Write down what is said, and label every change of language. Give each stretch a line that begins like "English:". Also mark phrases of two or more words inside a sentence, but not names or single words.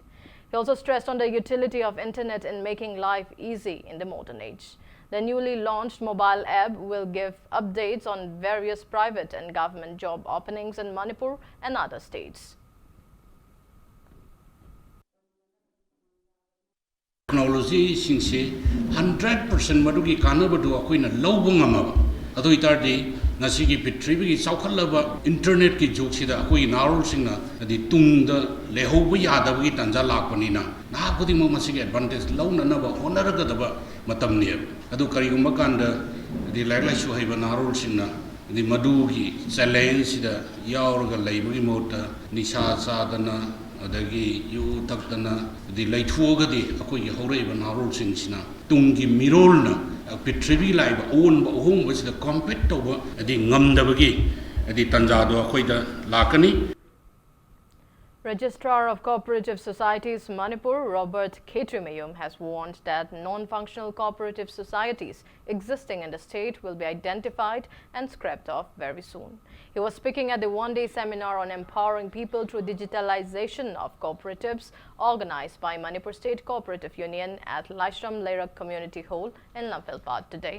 English: He also stressed on the utility of internet in making life easy in the modern age. The newly launched mobile app will give updates on various private and government job openings in Manipur and other states.
Manipuri: Technology singse 100% madugi kanabadu akoina lawbu ngamaba adu itardi ngasigi pitribigi chaukhallaba internet ki jogsida akoi narol singna adi tungda lehobu yadabagi tanja lakpanina na khuding mo masigi advantage lawna naba honaragadaba matamni adu karigumba kanda adi lailai su haiba narol singna adi madugi challenge sida yaurga laibagi mota nisha sadana adagi yu takdana di laithuagadi akoi horaiba narol singsina tungi mirolna pitribi laiba onba ohomba sida compete toba adi ngamdabagi adi tanjado akoida lakani.
English: Registrar of Cooperative Societies Manipur, Robert Ketrimayum, has warned that non-functional cooperative societies existing in the state will be identified and scrapped off very soon. He was speaking at the one-day seminar on empowering people through digitalization of cooperatives organized by Manipur State Cooperative Union at Laishram Leirak Community Hall in Lamphel today.